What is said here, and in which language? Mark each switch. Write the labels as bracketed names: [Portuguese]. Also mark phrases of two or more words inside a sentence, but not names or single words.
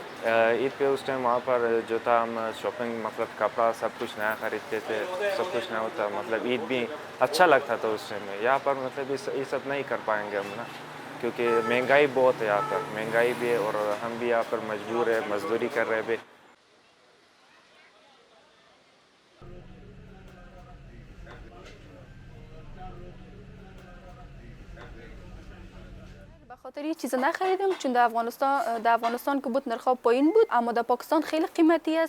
[Hindi] ईद पे उस टाइम वहाँ पर जो था, हम शॉपिंग मतलब कपड़ा सब कुछ नया खरीदते थे, सब कुछ नया होता। मतलब ईद भी अच्छा लगता था उस टाइम में। यहाँ पर मतलब ये सब नहीं कर पाएंगे हम ना, क्योंकि महंगाई बहुत है यहाँ पर। महंगाई भी है और हम भी यहाँ पर मजबूर है, मजदूरी कर रहे हैं। [Persian] به خاطر یه چیز نخریدم، چون در افغانستان که بود نرخ پایین بود، اما در پاکستان خیلی قیمتی است.